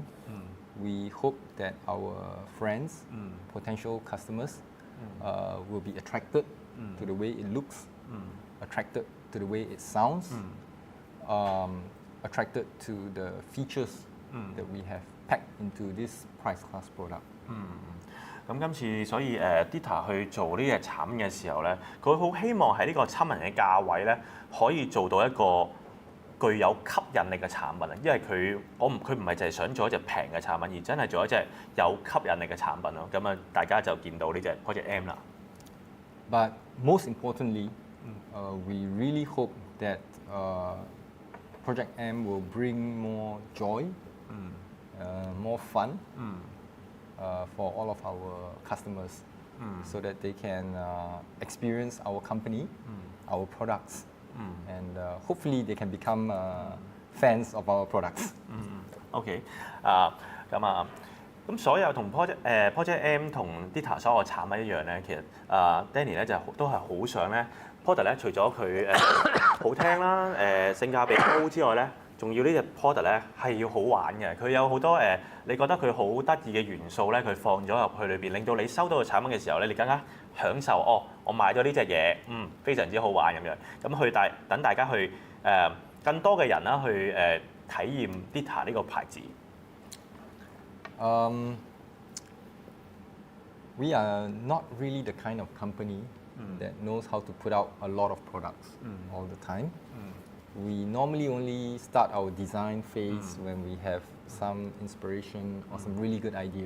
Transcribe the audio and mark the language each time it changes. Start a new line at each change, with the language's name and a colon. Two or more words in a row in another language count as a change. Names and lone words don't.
English: We hope that our friends, potential customers, will be attracted to the way it looks, attracted to the way it sounds, attracted to the features that we have packed into this price class product.
Cantonese: 咁今次所以Dita 去做呢隻產品嘅時候咧，佢好希望喺呢個親民嘅價位咧，可以做到一個具有吸引力嘅產品啊，因為佢唔係淨係想做一隻平嘅產品，而真係做一隻有吸引力嘅產品咯。咁大家就見到呢隻 Project M 啦。
English: But most importantly, we really hope that Project M will bring more joy, more fun for all of our customers, so that they can experience our company, our products. And hopefully they can become fans of our products.
Cantonese: OK， 咁所有同 Project M 同 Dita 所有嘅產品一樣咧，其實Danny 咧就都係好想咧 product 咧，除咗佢好聽啦、性價比高之外咧，仲要呢隻 product 咧係要好玩嘅。佢有好多你覺得佢好得意嘅元素咧，佢放咗入去裏邊，令到你收到個產品嘅時候咧，你更加享受我買咗呢隻嘢，非常之好玩咁樣。咁等大家去更多嘅人啦去體驗 Dita 呢個牌子。
English: We are not really the kind of company that knows how to put out a lot of products all the time. We normally only start our design phase when we have some inspiration or some really good ideas.